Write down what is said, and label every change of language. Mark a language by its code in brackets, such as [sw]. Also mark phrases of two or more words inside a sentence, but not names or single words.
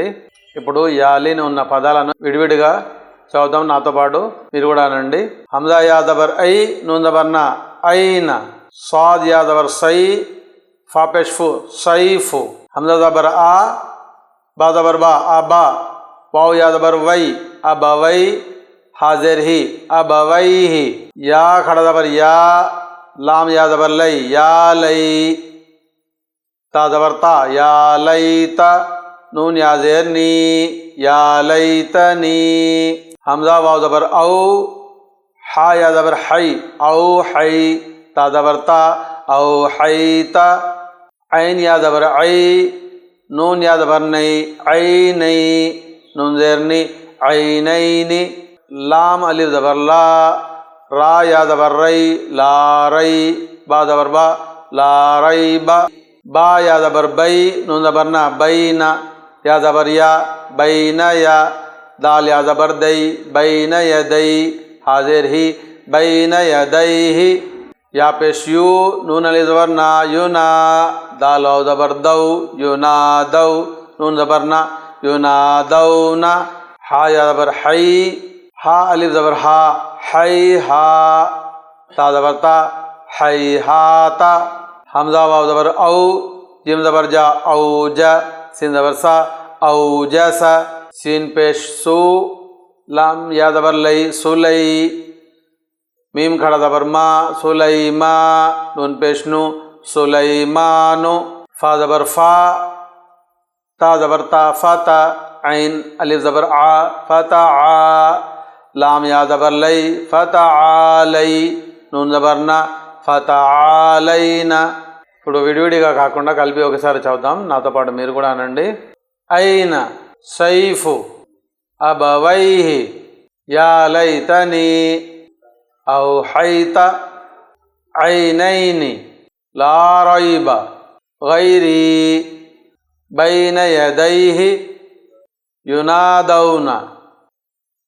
[te] ఇప్పుడు యాలీన్ ఉన్న పదాలను విడివిడిగా చదువుదాం, నాతో పాటు మీరు కూడా అనండి. [ur] ہمزہ یا زبر اَے، نون زبر نَ، اَینَ. صاد یا زبر صَے، فا پیش فُ، صَیفُ. ہمزہ زبر اَ، با زبر بَ، اَبَ. واؤ یا زبر وَے، اَبَوَے, ہا زیر ہی، اَبَوَیہی. یا کھڑا زبر یا، لام یا زبر لَے، یا لَے، تا زبر تَ، یا لَے تَ، نون یا زیر نی، یا لَے تَنی. ہمزہ واؤ زبر اَو، ہا یا زبر ہَے، اَو ہَے، تا زبر تَ، اَو ہَے تَ. عین یا زبر عَے، نون یا زبر نَے، عَے نَے، نون زیر نِ، عَے نَے نِ. لام الف زبر لا، را یا زبر رَے، لا رَے، با زبر بَ، لا رَے بَ. با یا زبر بَے، نون زبر نَ، بَے نَ، یا زبر یَ، بَے نَ یَ. دال یا زبر دَے، بَے نَ یَ دَے، ہا زیر ہی، بَے نَ یَ دَے ہی. یا پیش یُ، نون الف زبر نا، یُ نا. دال واؤ زبر دَو، یُ نا دَو، نون زبر نَ, یُ نا دَو نَ. ہا یا زبر ہَے، ہا الف زبر ہا، ہَے ہا، تا زبر تَ، ہَے ہا تَ. ہمزہ واؤ زبر اَو، جیم زبر جَ، اَو جَ. سین زبر سَ، اَو جَسَ. سین پیش سُ، لام یا زبر لَے، سُلَے. میم کھڑا زبر ما، سُلَےما. نون پیش نُ, سُلَےمانُ. فا زبر فَ، تا زبر تَ، فَتَ. عین الف زبر عا، فَتَعا. لام یا زبر لَے، فَتَعالَے، نون زبر نَ، فَتَعالَینَ. [te] ఇప్పుడు విడివిడిగా కాకుండా కలిపి ఒకసారి చదువుదాం, నాతో పాటు మీరు కూడా అనండి. [ar] أين سيفه، أبويه، يا ليتني، أوحيت، عينين، لا ريب، غير، بين يديه، ينادون.